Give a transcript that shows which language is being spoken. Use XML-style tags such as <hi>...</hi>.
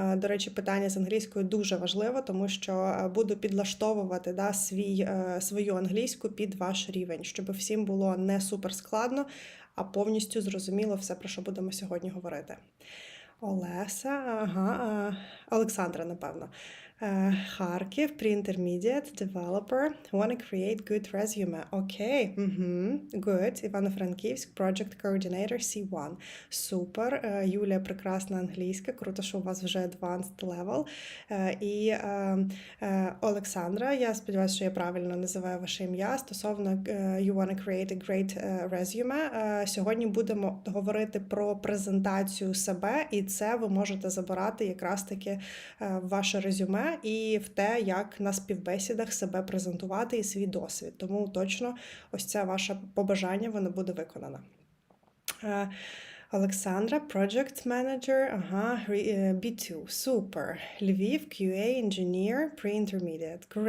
<uk>До речі, питання з англійською дуже важливо, тому що буду підлаштовувати свою англійську під ваш рівень, щоб всім було не супер складно, а повністю зрозуміло все, про що будемо сьогодні говорити. Олеса, Олександра, напевно.</uk> <en>Харків, pre-intermediate, developer, wanna create good resume. Окей, good. Івано-Франківськ, project coordinator, C1.</en> <uk>Супер. Юлія, прекрасна англійська, круто, що у вас вже advanced level. І Олександра, я сподіваюся, що я правильно називаю ваше ім'я, стосовно</uk> <en>you wanna create a great resume.</en> <uk>Сьогодні будемо говорити про презентацію себе, і це ви можете забирати якраз таки в ваше резюме і в те, як на співбесідах себе презентувати і свій досвід. Тому точно ось це ваше побажання, воно буде виконано. Олександра, Project Manager, B2, супер.</uk> <en>Львів, QA Engineer, Pre-Intermediate.</en>